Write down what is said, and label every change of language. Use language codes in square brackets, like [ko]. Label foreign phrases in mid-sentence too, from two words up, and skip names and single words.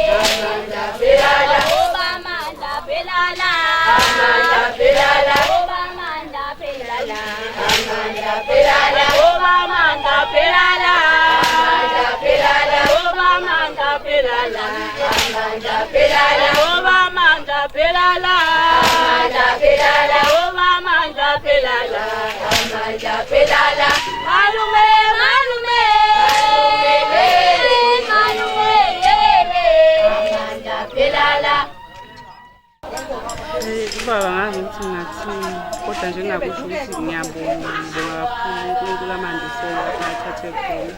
[zu] oba manda pelala, oba manda pelala, oba manda pelala, oba manda pelala. Oba manda pelala, oba manda pelala, malume, malume, malume, ubaba ngazi ukuthi ngingathini kodwa nje ngingakusho ukuthi ngiyabonga kakhulu uNkulunkulu amandisele lapha athathe khona.